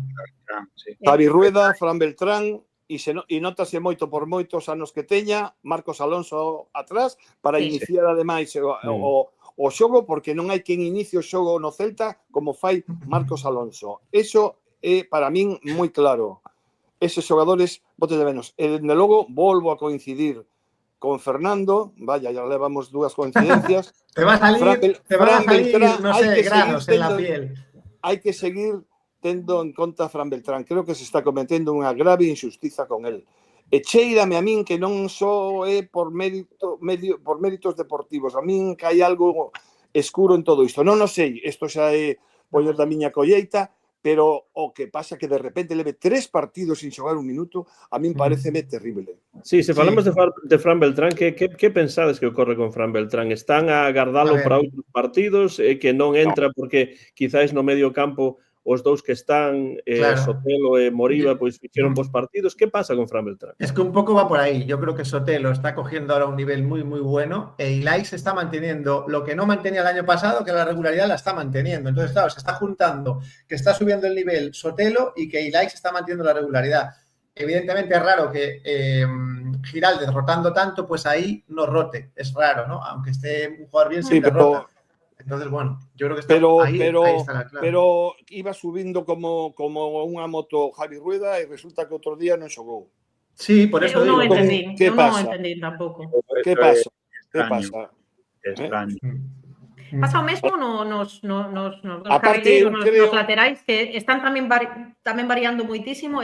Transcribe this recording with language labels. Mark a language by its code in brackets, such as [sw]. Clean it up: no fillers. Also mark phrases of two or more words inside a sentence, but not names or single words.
[gl] Javi Rueda, Fran Beltrán, e notase moito por moitos anos que teña Marcos Alonso atrás para iniciar ademais o xogo, porque non hai quen inicie o xogo no Celta como fai Marcos Alonso. Eso é para min moi claro. Eses xogadores bote de menos. E dende logo volvo a coincidir con Fernando, vaya, ya levamos dúas coincidencias. [es] Te va a salir, no sé, granos en la piel. [gl] Hai que seguir tendo en conta a Fran Beltrán. Creo que se está cometendo unha grave injustiza con el. E cheírame a min que non só é por méritos deportivos. A min que hai algo escuro en todo isto. Non o sei, isto xa é poller da miña colleita, pero o que pasa que de repente leve 3 partidos sin xogar un minuto, a min pareceme terrible. Sí, se falamos de Fran Beltrán, que pensades que ocorre con Fran Beltrán? Están a agardalo para outros partidos, que non entra porque quizáis no medio campo os dous que están, Sotelo e Moriba, pois fixeron bons partidos. Que pasa con Fran Beltrán? [es] Es que un poco va por ahí. Yo creo que Sotelo está cogiendo ahora un nivel muy, muy bueno e Ilai se está manteniendo lo que no mantenía el año pasado, que la regularidad la está manteniendo. Entonces, claro, se está juntando que está subiendo el nivel Sotelo y que Ilai se está manteniendo la regularidad. Evidentemente es raro que Giraldez rotando tanto, pues ahí no rote. Es raro, ¿no? Aunque esté un jugador bien, siempre rota. Entonces, bueno, yo creo que está ahí está la clave. [gl] Pero iba subindo como unha moto Javi Rueda e resulta que outro día non xogou. [es] Sí, por eso digo. [gl] Eu non entendí tampouco. Que pasa? Que pasa? Pasa o mesmo nos carrileiros, nos laterais, que están tamén variando moitísimo.